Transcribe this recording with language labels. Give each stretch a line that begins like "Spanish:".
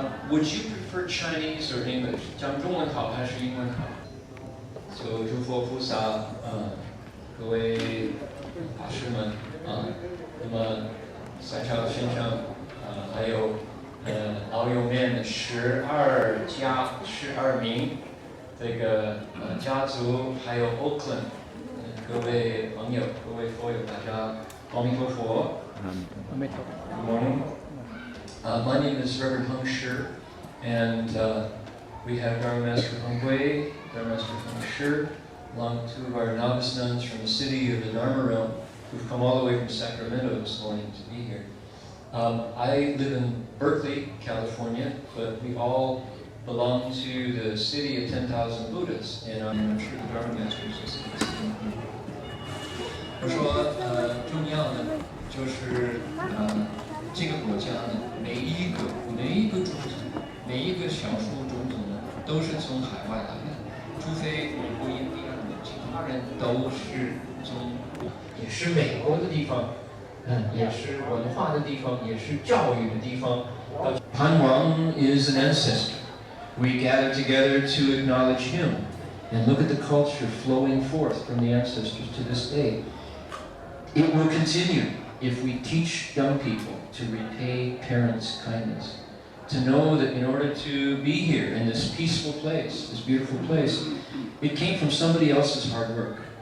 English: Would you prefer Chinese or English?
Chinese: 讲中文好还是英文好？就诸佛菩萨，各位法师们，那么在场先生，还有Iu Mien 12名这个家族，还有 Oakland 各位朋友、各位佛友，大家阿弥陀佛。
English: Good morning. My name is Reverend Heng Shi, and we have Dharma Master Heng Gui, Dharma Master Heng Shi, along two of our novice nuns from the city of the Dharma realm, who've come all the way from Sacramento this morning to be here. I live in Berkeley, California, but we all belong to the city of 10,000 Buddhas, and I'm sure the Dharma Masters will see this.
Chinese: 我说，重要的就是这个国家呢，每一个种族，每一个少数种族呢，都是从海外来的，除非美国、印第安人，其他人都是从，也是美国的地方，也是文化的地方，也是教育的地方。
English: Panwang is an ancestor. We gather together to acknowledge him, and look at the culture flowing forth from the ancestors to this day. It will continue if we teach young people to repay parents' kindness, to know that in order to be here in this peaceful place, this beautiful place, it came from somebody else's hard work.